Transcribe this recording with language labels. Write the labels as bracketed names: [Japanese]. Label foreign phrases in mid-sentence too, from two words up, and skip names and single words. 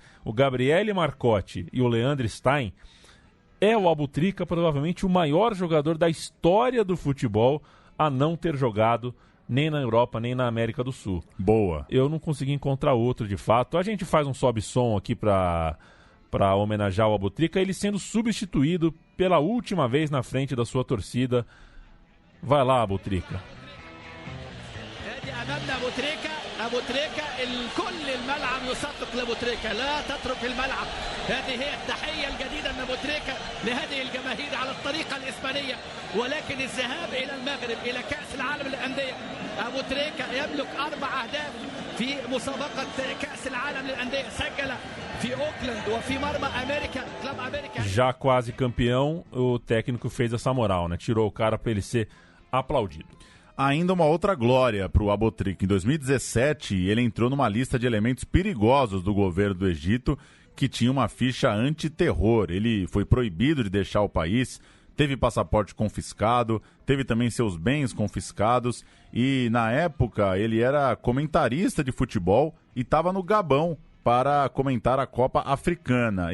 [Portuguese] O Gabriele Marcotti e o Leandro Stein, é o Abutrica provavelmente o maior jogador da história do futebol a não ter jogado nem na Europa, nem na América do Sul. Boa. Eu não consegui encontrar outro, de fato. A gente faz um sobe-som aqui para homenagear o Abutrica, ele sendo substituído pela última vez na frente da sua torcida. Vai lá, Abutrica. [Arabic] أبوتريكا الكل الملعب يصفق لأبوتريكا لا تترك الملعب. هذه هي التحية الجديدة من أبوتريكا لهذه الجماهير على الطريقة الإسبانية، ولكن الذهاب إلى المغرب إلى كأس العالم للأندية. أبوتريكا يملك 4 أهداف في مسابقة كأس العالم للأندية، سجل في أوكلاند وفي مرمى أمريكا كلاب أمريكا. [Portuguese] Já quase campeão, o técnico fez essa moral, né? Tirou o cara para ele ser aplaudido. Ainda uma outra glória para o Abutrica. Em 2017, ele entrou numa lista de elementos perigosos do governo do Egito, que tinha uma ficha antiterror. Ele foi proibido de deixar o país, teve passaporte confiscado, teve também seus bens confiscados e, na época, ele era comentarista de futebol e estava no Gabão para comentar a Copa Africana.